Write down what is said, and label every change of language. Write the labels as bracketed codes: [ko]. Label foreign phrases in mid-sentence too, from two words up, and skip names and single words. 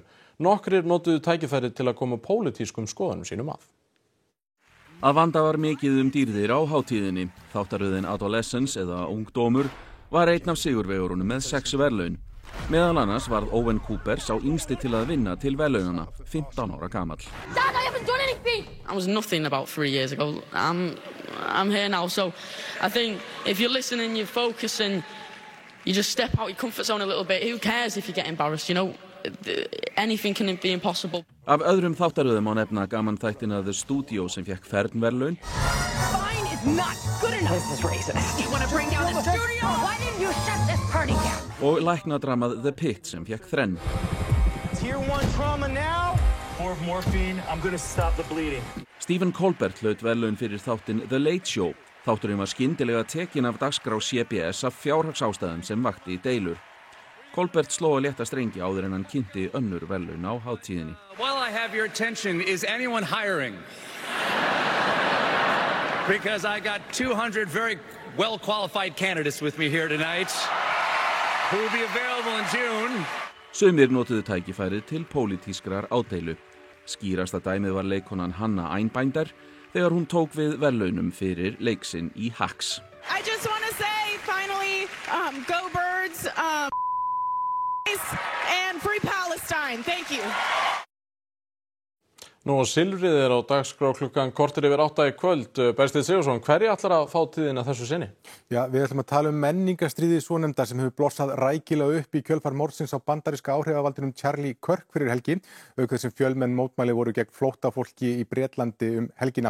[is] Nokkrir notuðu tækifærið til að koma pólitískum skoðunum sínum að. Að vanda var mikið dýrðir á hátíðinni. Þáttaröðin Adolescence eða Ungdómur var einn af sigurvegurunum með 6 verðlaun. Meðal annars varð Owen Cooper sá yngsti til að vinna til verðlaunana, 15 ára gamall. [en] Dad, I haven't done anything! I was nothing about 3 years ago. I'm here now, so I think if you're listening, you're focusing, you just step out your comfort zone a little bit. Who cares if you get embarrassed, you know? Anything can be impossible. [is] Af öðrum þáttaröðum má nefna gamanþættina The Studio sem fékk Fernverðlaun. [en] Fine is not good enough. This is racist. You want to bring down the studio? Why didn't you shut this party down? [is] Og læknadramað The Pit sem fékk þrenn. [en] Tier 1 trauma now. More morphine. I'm going to stop the bleeding. [is] Stephen Colbert hlaut verðlaun fyrir þáttinn The Late Show. Þátturinn var skyndilega tekinn af dagskrá CBS af fjárhagsástæðum sem vakti deilur. Colbert sló að létta strengi áður en hann kynnti önnur verðlaun á hátíðinni. [en] While I have your attention, is anyone hiring? Because I got 200 very well-qualified candidates with me here tonight who will be available in June. [is] Sumir notuðu tækifærið til pólitískrar ádeilu. Skýrasta dæmið var leikkonan Hannah Einbinder þegar hún tók við verðlaunum fyrir leik sinn í Hacks. [en] I just want to say finally go Birds and free Palestine. Thank you. [is] Nú silfrið á dagskrá klukkan korter yfir 8 í kvöld. Bergsteinn Sigurðsson, hverju ætlar að fá tíðina þessu sinni? Já, við ætlum að tala menningarstríðið svonefnda sem hefur blossað rækilega upp í kjölfar morðsins á bandaríska áhrifavaldinum Charlie Kirk fyrir helgi, auk þess sem fjölmenn mótmæli voru gegn flóttafólki í Bretlandi helgina.